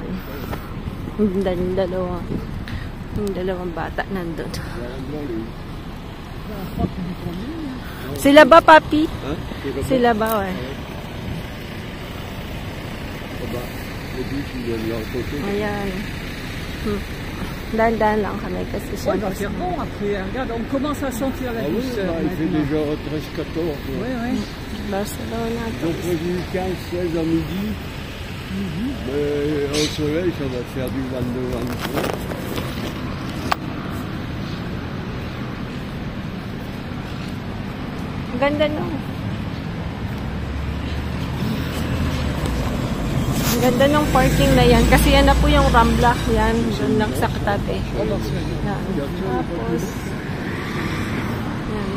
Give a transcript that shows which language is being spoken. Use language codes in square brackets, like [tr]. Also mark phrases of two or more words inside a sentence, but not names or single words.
[tl] Yung dalawang bata nandun. Sila ba, papi? Sila ba, eh? Ayan. Dahan-dahan lang kami kasi siya. [fr] Il va faire bon après. Regarde, on commence à sentir la douceur. Il fait déjà 13-14. Oui, oui. Barcelona. Ils ont prévu 15-16 à midi. Mais au soleil, ça va faire du 22-23. [tl] Ganda no. Ang ganda ng parking na yan. Kasi yan na po yung Rambla. Yan, doon lang sa katabi. Yan. Tapos, yan.